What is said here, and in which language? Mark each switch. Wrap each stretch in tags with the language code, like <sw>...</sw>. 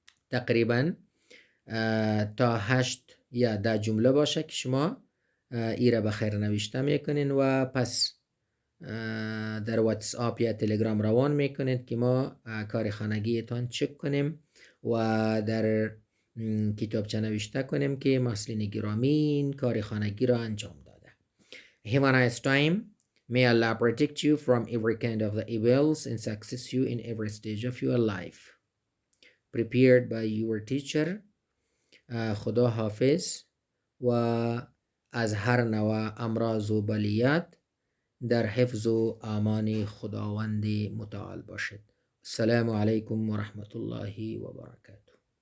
<fa>تقریبا تا 8 یا 10 جمله باشه که شما ایره بخیر نوشته میکنین و پس در واتس آپ یا تلگرام روان میکنید که ما کار خانگیتان چک کنیم و در کتابچه نوشته کنیم که مسلین گرامی این کار خانگی را انجام داده.</fa> <en>Have a nice time. May Allah protect you from every kind of the evils and success you in every stage of your life. Prepared by your teacher.</en> <fa>خدا حافظ و از هر نوع امراض و بلیات در حفظ و امان خداوند متعال باشد.</fa> <ar>السلام علیکم و رحمت الله و برکاته.</ar>